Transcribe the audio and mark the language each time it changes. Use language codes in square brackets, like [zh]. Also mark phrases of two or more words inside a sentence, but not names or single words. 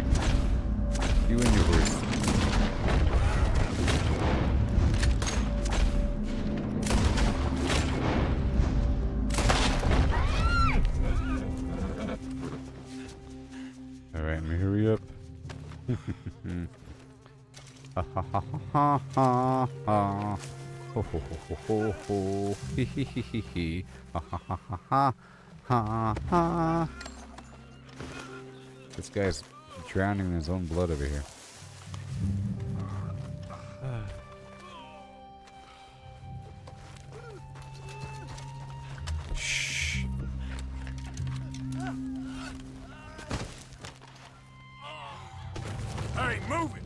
[en] You and your horse. Alright, let me hurry up. Ha ha ha ha ha ha. Ho ho ho ho ho ho. Hee hee hee hee hee. Ha ha ha ha ha. Ha ha. This guy's drowning in his own blood over here. Shh. Hey, move it!